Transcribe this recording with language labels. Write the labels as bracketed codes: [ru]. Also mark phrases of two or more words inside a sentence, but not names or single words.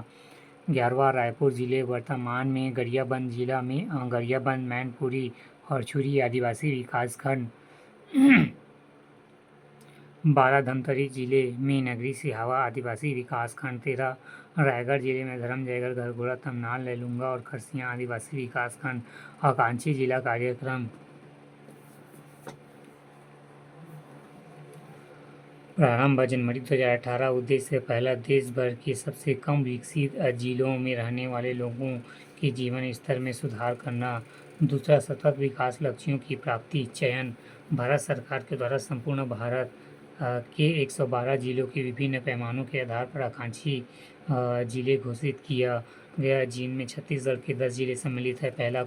[hi] 11वां रायपुर जिले, वर्तमान में गरियाबंद जिला में गरियाबंद, मैनपुरी और छुरी आदिवासी विकास खंड। 12 धमतरी जिले में नगरी सिहावा आदिवासी विकास खंड। 13 रायगढ़ जिले में धरमजयगढ़, घरघोड़ा, तमनाल, लैलूंगा और खरसिया आदिवासी विकास खंड। आकांक्षी जिला कार्यक्रम। प्रारंभ जनवरी 2018। उद्देश्य पहला, देश भर के सबसे कम विकसित जिलों में रहने वाले लोगों के जीवन स्तर में सुधार करना। दूसरा, सतत विकास लक्ष्यों की प्राप्ति। चयन भारत सरकार के द्वारा संपूर्ण भारत के 112 जिलों के विभिन्न पैमानों के आधार पर आकांक्षी जिले घोषित किया गया, जिनमें छत्तीसगढ़ के 10 जिले सम्मिलित हैं।